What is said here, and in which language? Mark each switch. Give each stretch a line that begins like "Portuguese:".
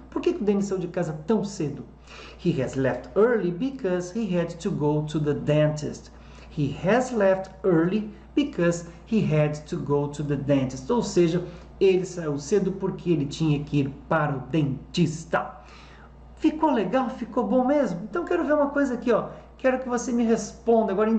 Portuguese: Por que o Dennis saiu de casa tão cedo?
English: He has left early because he had to go to the dentist. He has left early because he had to go to the dentist.
Portuguese: Ou seja, ele saiu cedo porque ele tinha que ir para o dentista. Ficou legal? Ficou bom mesmo? Então quero ver uma coisa aqui, ó. Quero que você me responda agora.